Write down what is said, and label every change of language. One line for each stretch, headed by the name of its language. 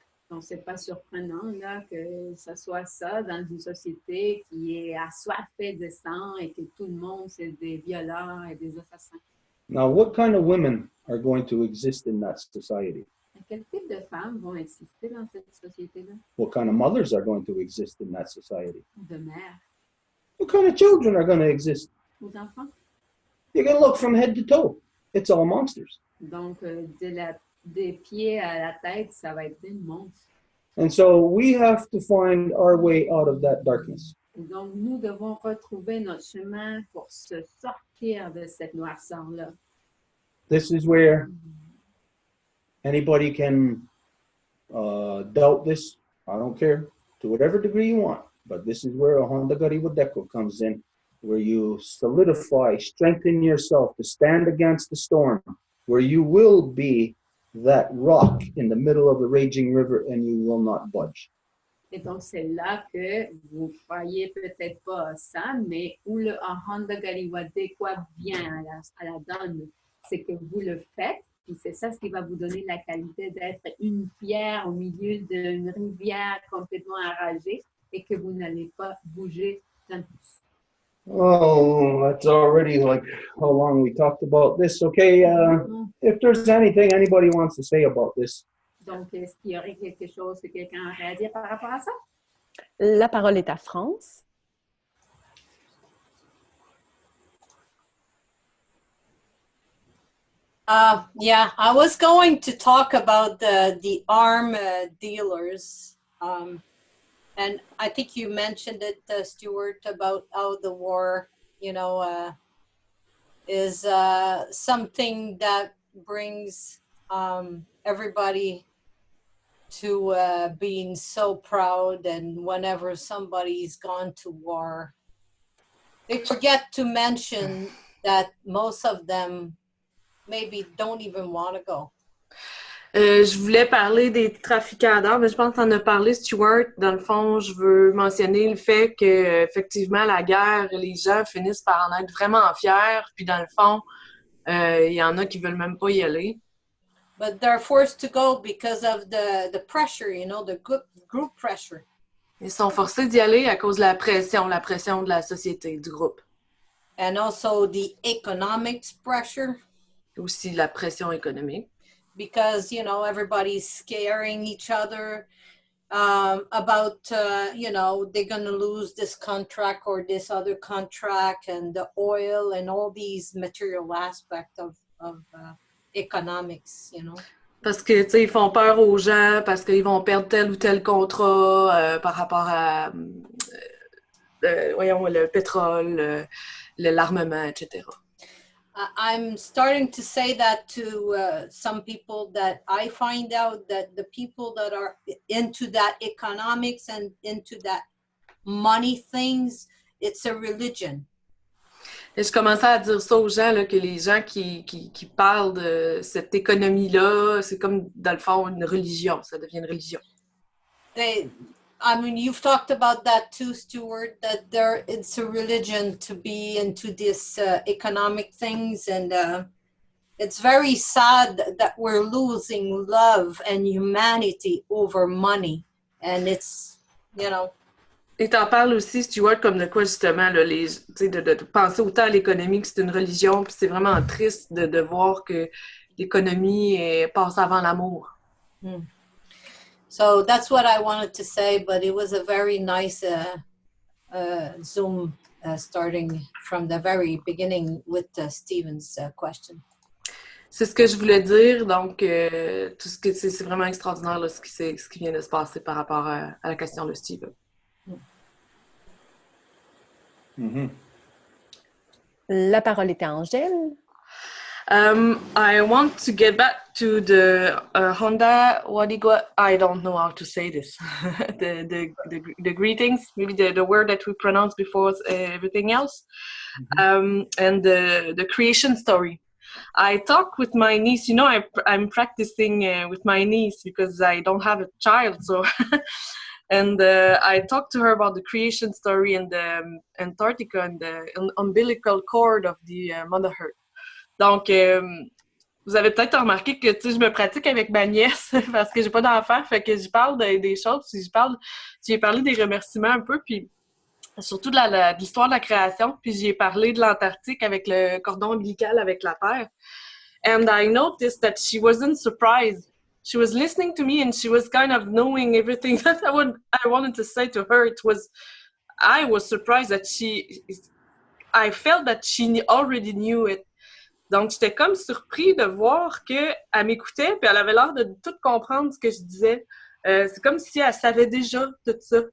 French: Donc, c'est pas surprenant là, que ce soit ça dans une société qui est assoiffée de sang et que tout le monde, c'est des violeurs et des assassins.
English: Now, what kind of women are going to exist in that society?
French: Quel type de femmes vont exister dans cette société-là?
English: What kind of mothers are going to exist in that society?
French: De mères
English: What kind of children are going to exist?
French: ou d'enfants?
English: You can look from head to toe. It's all monsters.
French: Donc, des pieds à la tête, ça va être des monstres.
English: And so we have to find our way out of that darkness.
French: Donc, nous devons retrouver notre chemin pour se sortir de cette noirceur-là.
English: This is where anybody can doubt this. I don't care, to whatever degree you want. But this is where a Honda Gari Wadeko comes in, where you solidify, strengthen yourself to stand against the storm, where you will be that rock in the middle of the raging river and you will not budge.
French: Et donc, c'est là que vous croyez peut-être pas à ça, mais où le Honda Gariwadekwa vient à la donne, c'est que vous le faites, puis c'est ça ce qui va vous donner la qualité d'être une pierre au milieu d'une rivière complètement enragée et que vous n'allez pas bouger d'un pouce.
English: Oh, that's already like how long we talked about this. Okay, if there's anything anybody wants to say about this.
French: Donc, est-ce qu'il y aurait quelque chose que quelqu'un aurait à dire par rapport à ça? La parole est à France.
English: Yeah, I was going to talk about the arm dealers. And I think you mentioned it, Stuart, about how the war, is something that brings everybody to being so proud. And whenever somebody's gone to war, they forget to mention that most of them maybe don't even want to go.
French: Je voulais parler des trafiquants d'armes, mais je pense que tu en as parlé, Stuart. Dans le fond, je veux mentionner le fait que, effectivement, la guerre, les gens finissent par en être vraiment fiers. Puis, dans le fond, il y en a qui veulent même pas y aller.
English: But they're forced to go because of the pressure, the group pressure.
French: Ils sont forcés d'y aller à cause de la pression de la société, du groupe.
English: and also the economics pressure.
French: Aussi la pression économique.
English: Because, you know, everybody's scaring each other about, you know, they're going to lose this contract or this other contract, and the oil and all these material aspects of economics, you know.
French: Parce que, tu sais, ils font peur aux gens parce qu'ils vont perdre tel ou tel contrat par rapport à, voyons, le pétrole, l'armement, etc.
English: I'm starting to say that to some people, that I find out that the people that are into that economics and into that money things, it's a religion.
French: Et je commençais à dire ça aux gens, là, que les gens qui parlent de cette économie-là, c'est comme, dans le fond, une religion. Ça devient une religion.
English: I mean, you've talked about that too, Stuart, that it's a religion to be into this economic things. And it's very sad that we're losing love and humanity over money. And it's, you know.
French: Et t'en parles aussi, Stuart, comme de quoi justement, là, de penser autant à l'économie que c'est une religion, puis c'est vraiment triste de voir que l'économie passe avant l'amour. Mm.
English: So that's what I wanted to say, but it was a very nice Zoom starting from the very beginning with Stephen's question.
French: C'est ce que je voulais dire, donc tout ce que c'est vraiment extraordinaire là, ce qui vient de se passer par rapport à la question de Stephen. Mm-hmm. La parole est à Angèle.
English: I want to get back to the Honda. I don't know how to say this. the greetings, maybe the word that we pronounced before everything else, and the creation story. I talk with my niece. You know, I'm practicing with my niece because I don't have a child, so. And I talked to her about the creation story and the Antarctica and the umbilical cord of the Mother Earth.
French: Donc, vous avez peut-être remarqué que je me pratique avec ma nièce parce que j'ai pas d'enfant, fait que je parle des choses, puis j'ai parlé des remerciements un peu, puis surtout de l'histoire de la création, puis j'ai parlé de l'Antarctique avec le cordon ombilical avec la Terre.
English: And I noticed that she wasn't surprised. She was listening to me and she was kind of knowing everything that I wanted to say to her. I was surprised that I felt that she already knew it.
French: Donc, j'étais comme surpris de voir qu'elle m'écoutait puis elle avait l'air de tout comprendre ce que je disais. C'est comme si elle savait déjà tout ça.